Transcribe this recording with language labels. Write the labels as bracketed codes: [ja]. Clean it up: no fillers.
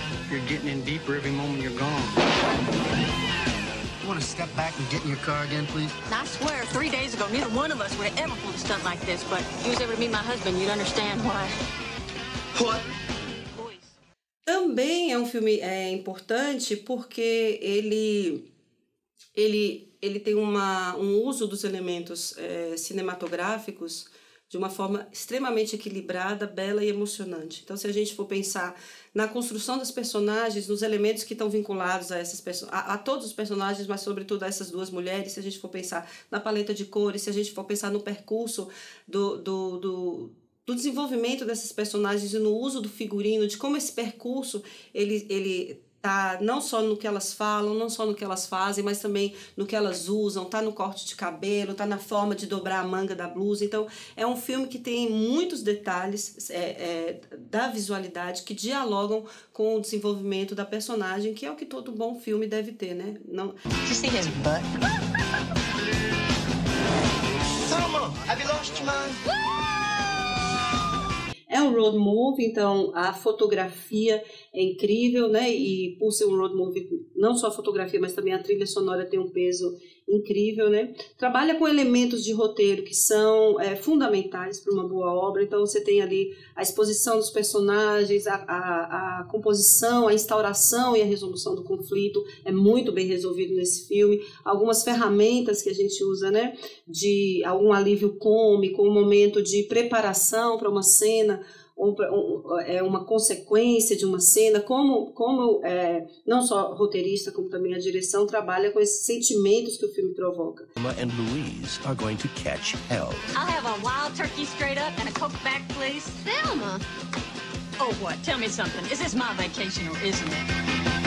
[en] You're getting in deeper every moment you're gone. Want to step back and get in your car again, please? I swear, 3 days ago, neither one of us would have ever pulled a stunt like this, but if you was ever to meet my husband, you'd understand why. What? [pt] Também é um filme importante porque ele tem um uso dos elementos cinematográficos de uma forma extremamente equilibrada, bela e emocionante. Então, se a gente for pensar na construção dos personagens, nos elementos que estão vinculados a todos os personagens, mas sobretudo a essas duas mulheres, se a gente for pensar na paleta de cores, se a gente for pensar no percurso do desenvolvimento desses personagens e no uso do figurino, de como esse percurso ele tá não só no que elas falam, não só no que elas fazem, mas também no que elas usam, tá no corte de cabelo, tá na forma de dobrar a manga da blusa. Então, é um filme que tem muitos detalhes da visualidade que dialogam com o desenvolvimento da personagem, que é o que todo bom filme deve ter, né? Não... [en] Did you see his butt? Thelma, have you lost your mind? [pt] É um road movie, então a fotografia é incrível, né? E por ser um road movie, não só a fotografia, mas também a trilha sonora tem um peso incrível, né? Trabalha com elementos de roteiro que são fundamentais para uma boa obra. Então você tem ali a exposição dos personagens, a composição, a instauração e a resolução do conflito é muito bem resolvido nesse filme. Algumas ferramentas que a gente usa, né? De algum alívio cômico, um momento de preparação para uma cena, uma consequência de uma cena, como não só roteirista, como também a direção trabalha com esses sentimentos que o filme provoca. [en] Thelma and Louise are going to catch hell. I'll have a wild turkey straight up and a Coke back, please. Thelma! Oh, what? Tell me something. Is this my vacation or isn't it?